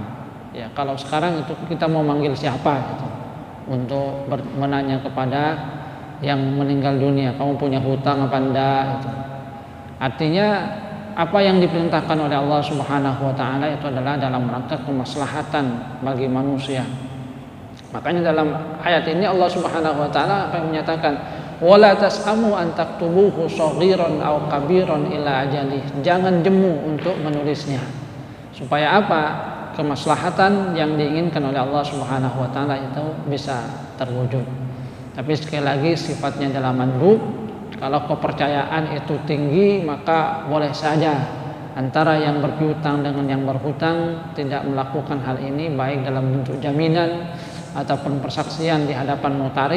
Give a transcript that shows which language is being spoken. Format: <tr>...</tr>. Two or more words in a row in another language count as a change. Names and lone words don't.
<id>Ya, kalau sekarang itu kita mau manggil siapa gitu, untuk menanya kepada yang meninggal dunia, kamu punya hutang apa enggak gitu. Artinya apa yang diperintahkan oleh Allah</id> <ar>سبحانه وتعالى</ar> <id>itu adalah dalam rangka kemaslahatan bagi manusia. Makanya dalam ayat ini Allah</id> <ar>سبحانه وتعالى</ar> <id>akan menyatakan</id> <ar>ولا تسأموا أن تكتبوه صغيرا أو كبيرا إلى أجله.</ar> <id>Jangan jemu untuk menulisnya. Supaya apa? Kemaslahatan yang diinginkan oleh Allah</id> <ar>سبحانه وتعالى</ar> <id>itu bisa terwujud. Tapi sekali lagi sifatnya adalah mandub. Kalau kepercayaan itu tinggi, maka boleh saja antara yang berpiutang dengan yang berhutang tidak melakukan hal ini, baik dalam bentuk jaminan ataupun persaksian di hadapan notaris.</id>